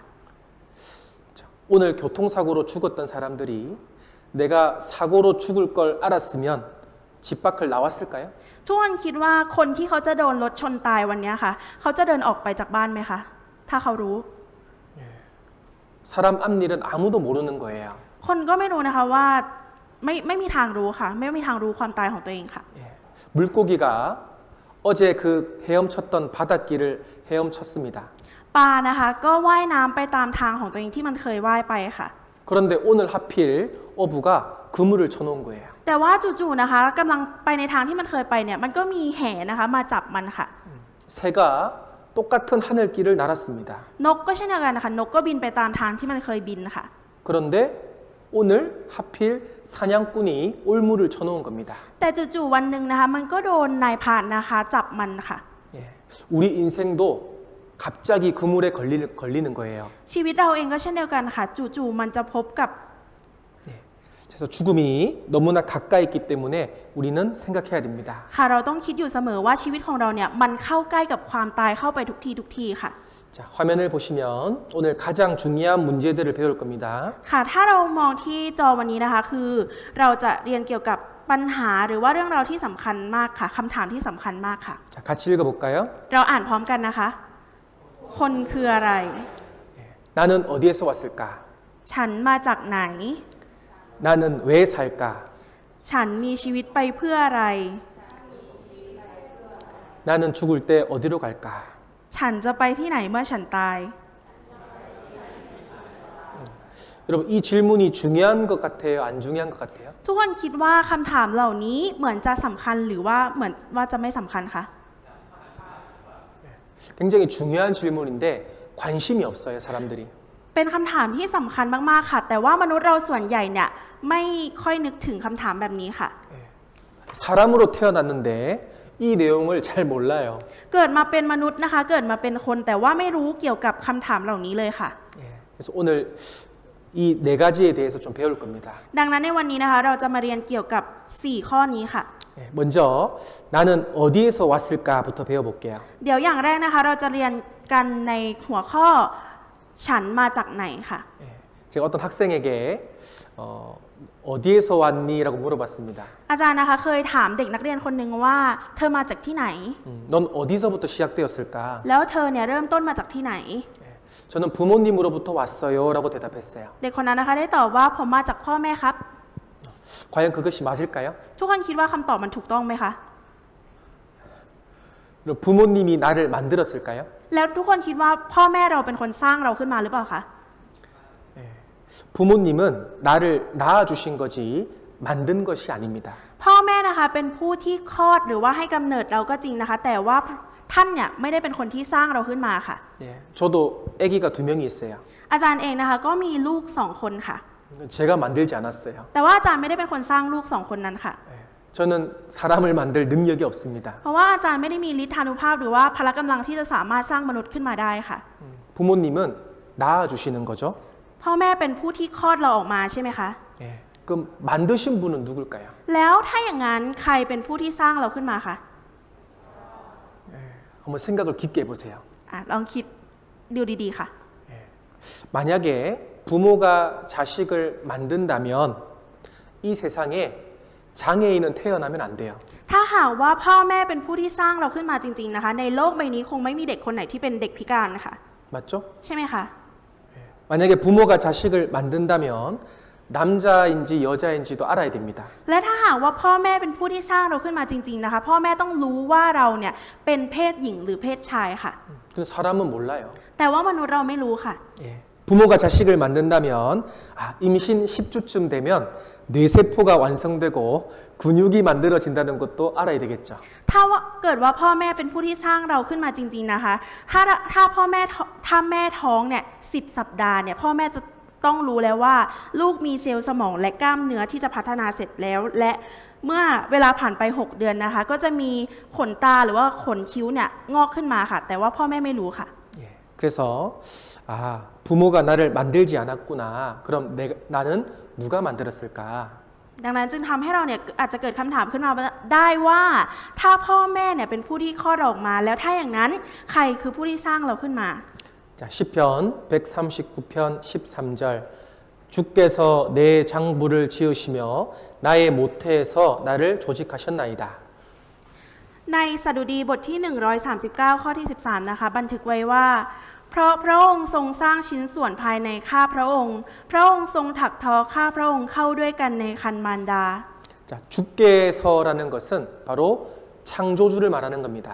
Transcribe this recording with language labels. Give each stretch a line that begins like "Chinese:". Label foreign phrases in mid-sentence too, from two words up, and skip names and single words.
Korean: 자, 오늘 교통사고로 죽었던 사람들이 내가 사고로 죽을 걸 알았으면 집 밖을 나왔을까요?
Thai: ทุกคนคิดว่าคนที่เขาจะโดนรถชนตายวันนี้ค่ะเขาจะเดินออกไปจากบ้านไหมคะถ้าเขารู้
Korean: 사람 앞일은 아무도 모르는 거예요.
Thai: คนก็ไม่รู้นะคะว่าไม่มีทางรู้ค่ะไม่มีทางรู้ความตายของตัวเองค่ะ
Korean: 예. 물고기가 어제 그 헤엄쳤던 바닷길을 헤엄쳤습니다.
Thai: ปลานะคะก็ว่ายน้ำไปตามทางของตัวเองที่มันเคยว่ายไปค่ะ
Korean: 그런데 오늘 하필 어부가 그물을 쳐놓은 거예요.
Thai: แต่ว่าจู่ๆนะคะกำลังไปในทางที่มันเคยไปเนี่ยมันก็มีแห่นะคะมาจับมันค่ะ
Korean: 새가 똑같은 하늘길을 날았습니다.
Thai: นกก็เช่นเดียวกันนะคะนกก็บินไปตามทางที่มันเคยบินค่ะ
Korean: 그런데 오늘 하필 사냥꾼이 올무를 쳐놓은 겁니다.
Thai: แต่จู่ๆวันหนึ่งนะคะมันก็โดนนายพรานนะคะจับมันค่ะ
Korean: 예. 우리 인생도 갑자기 그물에 걸리는 거예요.
Thai: ชีวิตเราเองก็เช่นเดียวกันค่ะจู่ๆมันจะพบกับ
Korean: 그래서 죽음이 너무나 가까이 있기 때문에 우리는 생각해야 됩니다.
Thai: ค่ะเราต้องคิดอยู่เสมอว่าชีวิตของเราเนี่ยมันเข้าใกล้กับความตายเข้าไปทุกทีค่ะ
Korean: 자, 화면을 보시면 오늘 가장 중요한 문제들을 배울 겁니다.
Thai: ค่ะถ้าเรามองที่จอวันนี้นะคะคือเราจะเรียนเกี่ยวกับปัญหาหรือว่าเรื่องราวที่สำคัญมากค่ะคำถามที่สำคัญมากค่ะ
Korean: 자, 같이 읽어볼까요?
Thai: เราอ่านพร้อมกันนะคะ คนคืออะไร
Korean: 나는 어디에서 왔을까?
Thai: ฉันมาจากไหน
Korean: 나는 왜 살까?
Thai: ฉันมีชีวิตไปเพื่ออะไร
Korean: 나는 죽을 때 어디로 갈까?
Thai: ฉันจะไปที่ไหนเมื่อฉันตาย
Korean: 여러분 이 질문이 중요한 것 같아요? 안 중요한 것 같아요?
Thai: ทุกคนคิดว่าคำถามเหล่านี้เหมือนจะสำคัญหรือว่าเหมือนว่าจะไม่สำคัญคะ
Korean: 굉장히 중요한 질문인데 관심이 없어요, 사람들이.
Thai: เป็นคำถามที่สำคัญมากๆค่ะ แต่ว่ามนุษย์เราส่วนใหญ่เนี่ยไม่ค่อยนึกถึงคำถามแบบนี้ค่ะ
Korean: 사람으로 태어났는데 이 내용을 잘 몰라요.
Thai: เกิดมาเป็นมนุษย์นะคะเกิดมาเป็นคนแต่ว่าไม่รู้เกี่ยวกับคำถามเหล่านี้เลยค่ะ
Korean: 예, 그래서 오늘 이 네 가지에 대해서 좀 배울 겁니다.
Thai: ดังนั้นในวันนี้นะคะเราจะมาเรียนเกี่ยวกับ 4 ข้อนี้ค่ะ
Korean: 예, 먼저 나는 어디에서 왔을까부터 배워볼게요.
Thai: เดี๋ยวอย่างแรกนะคะเราจะเรียนกันในหัวข้อฉันมาจากไหนค่ะ
Korean: 예, 제가 어떤 학생에게 어디에서 왔니라고 물어봤습니다.
Thai: อาจารย์นะคะเคยถามเด็กนักเรียนคนหนึ่งว่าเธอมาจากที่ไหน
Korean: 넌 어디서부터 시작되었을까?
Thai: แล้วเธอเนี่ยเริ่มต้นมาจากที่ไหน
Korean: 예, 저는 부모님으로부터 왔어요라고 대답했어요.
Thai: เด็กคนนั้นนะคะได้ตอบว่าผมมาจากพ่อแม่ครับ
Korean: 과연 그것이 맞을까요?
Thai: ทุกคนคิดว่าคำตอบมันถูกต้องไหมคะ
Korean: 그럼 부모님이 나를 만들었을까요?
Thai: แล้วทุกคนคิดว่าพ่อแม่เราเป็นคนสร้างเราขึ้นมาหรือเปล่าคะ
Korean: 부모님은 나를 낳아주신 거지 만든 것이 아닙니다.
Thai: พ่อแม่นะคะเป็นผู้ที่คลอดหรือว่าให้กำเนิดเราก็จริงนะคะ แต่ว่าท่านเนี่ยไม่ได้เป็นคนที่สร้างเราขึ้นมาค่ะ
Korean: 예, 저도 아기가 2명이 있어요.
Thai: อาจารย์เองนะคะก็มีลูก2 คนค่ะ
Korean: 제가 만들지 않았어요.
Thai: แต่ว่าอาจารย์ไม่ได้เป็นคนสร้างลูก2 คนนั้นค่ะ
Korean: 예, 저는 사람을 만들 능력이 없습니다.
Thai: เพราะว่าอาจารย์ไม่ได้มีฤทธานุภาพหรือว่าพละกำลังที่จะสามารถสร้างมนุษย์ขึ้นมาได้ค่ะ
Korean: 부모님은 낳아주시는 거죠.
Thai: พ่อแม่เป็นผู้ที่คลอดเราออกมาใช่ไหมคะ
Korean: 예, 그럼 만드신 분은 누굴까요?
Thai: แล้วถ้าอย่างนั้นใครเป็นผู้ที่สร้างเราขึ้นมาคะ
Korean: 한번 생각을 깊게 해보세요.
Thai: ลองคิดดูดีๆค่ะ
Korean: 만약에 부모가 자식을 만든다면 이 세상에 장애인은 태어나면 안 돼요.
Thai: ถ้าหากว่าพ่อแม่เป็นผู้ที่สร้างเราขึ้นมาจริงๆนะคะในโลกใบนี้คงไม่มีเด็กคนไหนที่เป็นเด็กพิการนะคะ
Korean: 맞죠?
Thai: ใช่ไหมคะ
Korean: 만약에 부모가 자식을 만든다면 남자인지 여자인지도 알아야 됩니다.
Thai: และถ้าหากว่าพ่อแม่เป็นผู้ที่สร้างเราขึ้นมาจริงๆนะคะพ่อแม่ต้องรู้ว่าเราเนี่ยเป็นเพศหญิงหรือเพศชายค่ะ
Korean: 근데 사람은 몰라요.
Thai: แต่ว่ามนุษย์เราไม่รู้ค่ะ
Korean: 예. 부모가 자식을 만든다면 임신 10주쯤 되면 뇌세포가 완성되고 근육이 만들어진다는 것도 알아야 되겠죠.
Thai: ถ้าเกิดว่าพ่อแม่เป็นผู้ที่สร้างเราขึ้นมาจริงๆนะคะถ้าแม่ท้องเนี่ย10 สัปดาห์เนี่ยพ่อแม่จะต้องรู้แล้วว่าลูกมีเซลล์สมองและกล้ามเนื้อที่จะพัฒนาเสร็จแล้ว และเมื่อเวลาผ่านไป6 เดือนนะคะก็จะมีขนตาหรือว่าขนคิ้วเนี่ยงอกขึ้นมาค่ะ แต่ว่าพ่อแม่ไม่รู้ค่ะ
Korean: 예. 그래서 부모가 나를 만들지 않았구나. 그럼 나는 누가 만들었을까?
Thai: ดังนั้นจึงทำให้เราเนี่ยอาจจะเกิดคำถามขึ้นมาได้ว่าถ้าพ่อแม่เนี่ยเป็นผู้ที่คลอดเราออกมา แล้วถ้าอย่างนั้นใครคือผู้ที่สร้างเราขึ้นมา
Korean: 자, 시편 139편 13절 주께서 내 장부를 지으시며 나의 모태에서 나를 조직하셨나이다.
Thai: ในสดุดีบทที่ 139 ข้อที่ 13 นะคะบันทึกไว้ว่าเพราะพระองค์ทรงสร้างชิ้นส่วนภายในข้าพระองค์พระองค์ทรงถักทอข้าพระองค์เข้าด้วยกันในครรภ์มารดา
Korean: 자, 주께서라는 것은 바로 창조주를 말하는 겁니다.